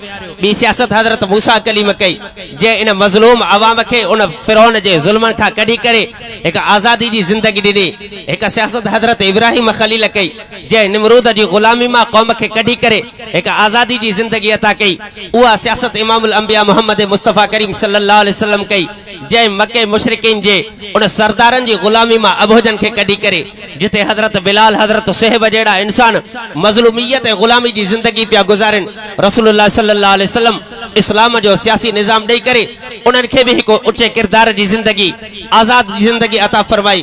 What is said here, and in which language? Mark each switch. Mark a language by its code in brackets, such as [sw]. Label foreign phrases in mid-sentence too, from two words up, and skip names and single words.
[sd] ॿी सियासत हज़रत मूसा कलीम कई, जंहिं इन मज़लूम अवाम खे उन फिरौन जे ज़ुल्मनि खां कढी करे हिकु आज़ादी जी ज़िंदगी ॾिनी। हिकु सियासत हज़रत इब्राहिम खलील कई, जंहिं निमरूद जी ग़ुलामी मां क़ौम खे कढी करे हिकु आज़ादी जी ज़िंदगी अता कई। उहा सियासत इमामुल अंबिया मोहम्मद मुस्तफ़ा करीम [ar] صلى الله عليه وسلم [sd] कई, जंहिं मके मुशरिकीन जे उन सरदारनि जी ग़ुलामी मां अबोजन खे कढी करे जिथे हज़रत बिलाल हज़रत सुहेब जहिड़ा इंसान मज़लूमियत ऐं ग़ुलामी जी ज़िंदगी पिया गुज़ारनि, रसूलुल्लाह [ar] صلى الله عليه وسلم [sd] इस्लाम जो सियासी निज़ाम ॾेई करे उन्हनि खे बि हिकु उचे किरदार जी ज़िंदगी, आज़ाद ज़िंदगी अता फरमाई।